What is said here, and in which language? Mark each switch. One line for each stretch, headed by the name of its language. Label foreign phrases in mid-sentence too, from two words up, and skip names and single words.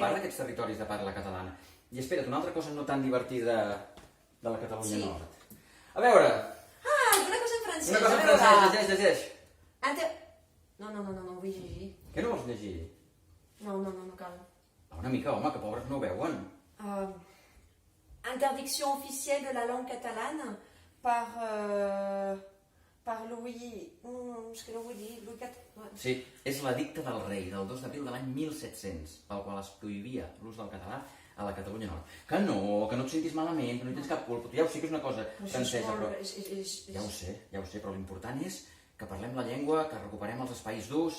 Catalan: part d'aquests territoris de parla catalana. I espera't, una altra cosa no tan divertida de la Catalunya Sí. Nord. A veure, Una cosa en francès. una cosa en a veure. francès, llegeix. No, vull llegir. Què no vols llegir? No cal. Va, una mica, home, que pobres no ho veuen.
French: Interdiction officielle de la langue catalane par Louis...
Catalan: és que no vull dir... Louis XIV. Sí, és l'edicte del rei del 2 d'abril de l'any 1700, pel qual es prohibia l'ús del català a la Catalunya Nord. Que no et sentis malament, que no hi tens cap culpa. Tu ja ho sé que és una cosa francesa, però... Ja ho sé, però l'important és que parlem la llengua, que recuperem els espais d'ús,